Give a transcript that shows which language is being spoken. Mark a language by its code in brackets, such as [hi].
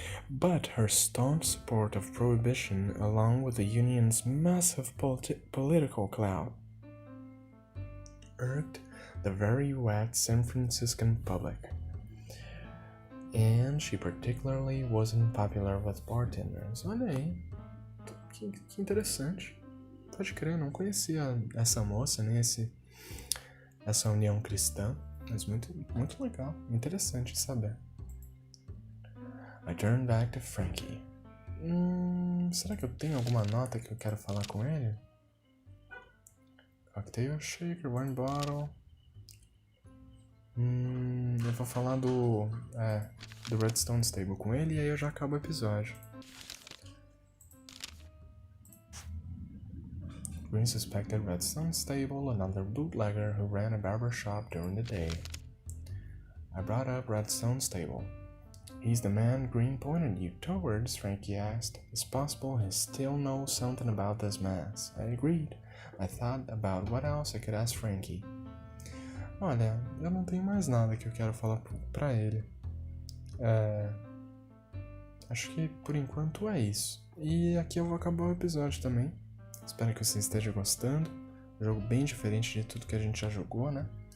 [en] But her staunch support of prohibition, along with the union's massive political clout, irked the very wet San Franciscan public. And she particularly wasn't popular with bartenders. [pt] Olha aí, que interessante. Pode crer, não conhecia essa moça, nem essa união cristã, mas muito legal, interessante saber. [en] I turned back to Frankie. [pt] Será que eu tenho alguma nota que eu quero falar com ele? [en] Cocktail shaker, wine bottle. [pt] Eu vou falar do Redstone Stable com ele e aí eu já acabo o episódio. [en] Green suspected Redstone Stable, another bootlegger who ran a barber shop during the day. I brought up Redstone Stable. He's the man Green pointed you towards, Frankie asked. It's possible he still knows something about this mess. I agreed. I thought about what else I could ask Frankie. [pt] Olha, eu não tenho mais nada que eu quero falar pra ele. Acho que por enquanto é isso. E aqui eu vou acabar o episódio também. Espero que você esteja gostando. Um jogo bem diferente de tudo que a gente já jogou, né?